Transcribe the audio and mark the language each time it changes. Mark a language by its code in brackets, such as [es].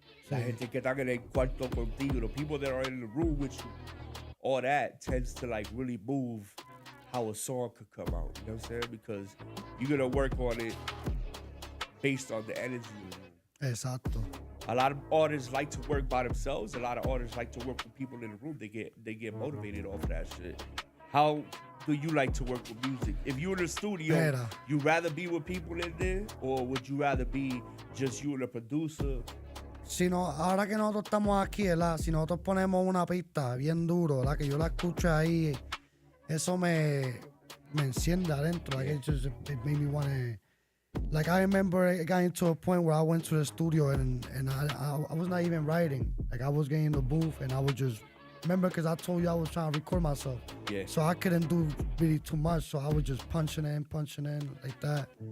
[es] La gente que está en el cuarto contigo, [en] the people that are in the room with you, all that tends to like really move how a song could come out. You know what I'm saying? Because you're gonna work on it based on the energy. [es] Exacto. [en] A lot of artists like to work by themselves. A lot of artists like to work with people in the room. They get motivated off of that shit. How do you like to work with music? If you're in the studio, you rather be with people in there, or would you rather be just you and the producer? [es] Si no, ahora que nosotros estamos aquí, ¿verdad? Si nosotros ponemos una pista bien duro, ¿verdad? Que yo la escucho ahí, eso me enciende adentro. [en] Like it made me want to. Like I remember it got into a point where I went to the studio and I was not even writing. Like I was getting in the booth and I was just, remember because I told you I was trying to record myself. Yeah. So I couldn't do really too much. So I was just punching in like that.